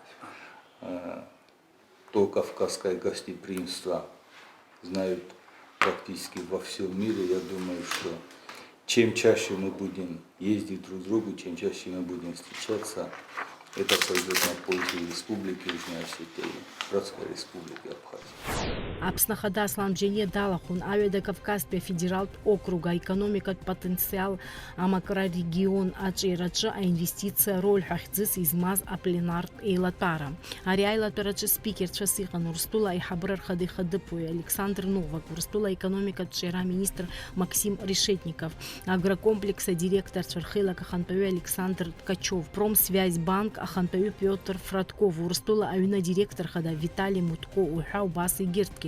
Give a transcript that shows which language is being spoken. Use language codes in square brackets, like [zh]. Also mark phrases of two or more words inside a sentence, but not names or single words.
[ru] То кавказское гостеприимство знают практически во всем мире. Я думаю, что чем чаще мы будем ездить друг к другу, чем чаще мы будем встречаться, это пойдет на пользу Республики Южная Осетия и Братской Республики Абхазия. [ab] Аԥсны Ахада Аслан Бџьаниа далахәын аҩада Кавказтәи афедералтә округ аекономикатә потенциал амакрорегион аҿиараҿы аинвестициа роль ҳәа хьӡыс измаз апленартә еилатәара. Ари аилатәараҿы спикерцәас иҟан Урыстәыла аиҳабыра рхадеихадыԥуаҩ Александр Новак, Урыстәыла аекономикатә ҿиара министр Максим Решетников, агрокомплекс адиректорцәа рхеилак ахантәаҩы Александр Ткачев, Промсвязьбанк ахантәаҩы Пиотр Фратков, Урыстәыла аҩны адиректор хада Виталий Мутко уҳәа убас егьырҭгьы.